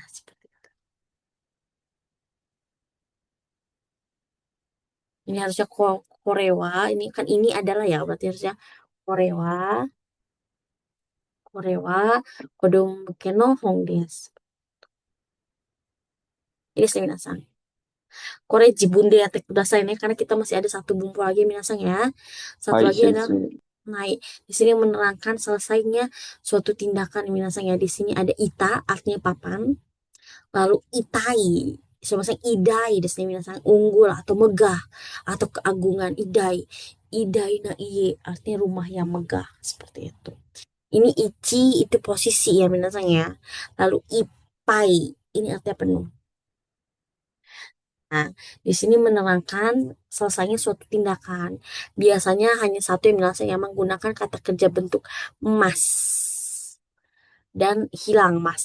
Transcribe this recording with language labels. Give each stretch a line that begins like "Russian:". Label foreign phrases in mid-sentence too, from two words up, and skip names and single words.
Indonesian: Seperti itu. Ini harusnya korewa. Ini kan ini adalah ya, berarti harusnya korewa.
Japanese: 子供向けの本です.
Indonesian: Ini sih minasang.
Japanese: これ自分でやってください
Indonesian: nih, karena kita masih ada satu bumbu lagi minasang ya. Satu lagi ada naik. Di sini menerangkan selesainya suatu tindakan. Misalnya di sini ada ita, artinya papan. Lalu itai, misalnya idai, di sini misalnya unggul atau megah atau keagungan.
Japanese: 偉大、偉大な家,
Indonesian: artinya rumah yang megah seperti itu. Ini ichi itu posisi ya misalnya. Lalu ipai, ini artinya penuh. Nah, di sini menerangkan selesainya suatu tindakan. Biasanya hanya satu yang menggunakan kata kerja bentuk mas dan hilang masnya.